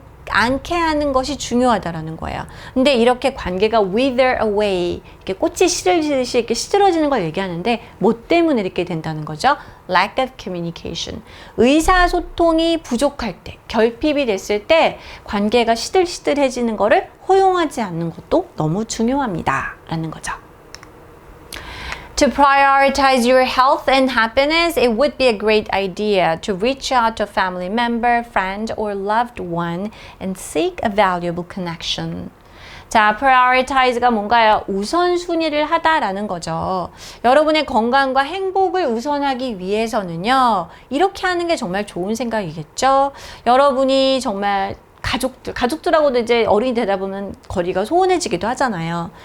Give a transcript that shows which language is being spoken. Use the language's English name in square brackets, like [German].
[Korean] 않게 하는 것이 중요하다라는 거예요. 근데 이렇게 관계가 [English] wither away, [Korean] 이렇게 꽃이 시들시듯이 이렇게 시들어지는 걸 얘기하는데 뭐 때문에 이렇게 된다는 거죠? [English] Lack of communication. [Korean] 의사소통이 부족할 때, 결핍이 됐을 때 관계가 시들시들해지는 거를 허용하지 않는 것도 너무 중요합니다. 라는 거죠. [English] To prioritize your health and happiness, it would be a great idea to reach out to a family member, friend, or loved one and seek a valuable connection. [Korean] 자, prioritize가 뭔가요? 우선순위를 하다라는 거죠. 여러분의 건강과 행복을 우선하기 위해서는요, 이렇게 하는 게 정말 좋은 생각이겠죠? 여러분이 정말 가족들하고도 이제 어른이 되다 보면 거리가 소원해지기도 하잖아요.